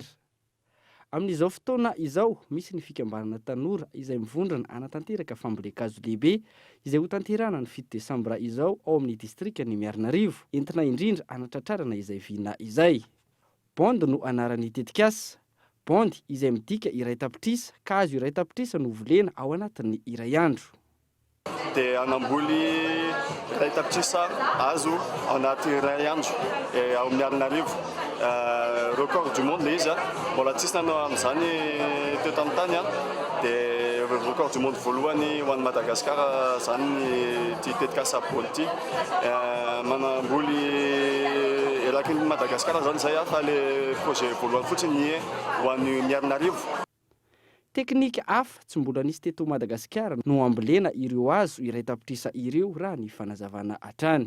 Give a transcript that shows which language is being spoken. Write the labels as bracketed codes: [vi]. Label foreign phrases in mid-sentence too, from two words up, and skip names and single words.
[mg] Amin'izao fotoana izao misy ny fikambanana tanora izay mivondrona anatanteraka fambolena-kazo lehibe izay ho tanterahana ny 7 desambra izao ao amin'ny distriktan'ny Miarinarivo entina indrindra anatratrarana izay vina izay. Bond no anaran'ny tetikasa. Bond izay midika iray tapitrisa ka azo iray tapitrisa no volena ao anatin'ny iray andro. Dia anamboly iray tapitrisa azo ao anaty iray andro ao Miarinarivo. [fr] Record du monde [mg] le izy mbola tsisy nanao amin'izany teo tamin'ny tany dia [fr] record du monde [mg] voalohany ho an'i Madagasikara zany ty tetikasa Bond ty manamboly erakin'ny Madagasikara zany zay fa [fr] le projet [mg] voalohany fotsiny ho an'i Miarinarivo. Teknika hafa tsy mbola nisy teto Madagasikara no ambolena ireo azo iray tapitrisa ireo raha ny fanazavana hatrany.